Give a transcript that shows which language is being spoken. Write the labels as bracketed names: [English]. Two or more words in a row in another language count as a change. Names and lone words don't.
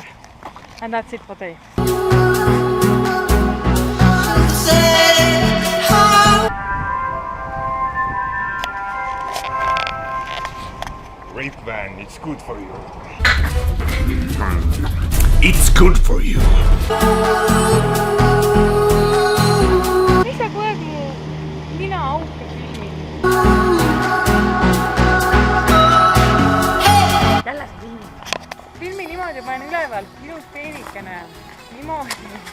[English] And that's it for today. Rape van, it's good for you. It's good for you. [Estonian] Mis sa kogu aeg mina auke filmid? Jälle sa filmid? Filmi niimoodi panen üleval, ilus peenikene. Niimoodi.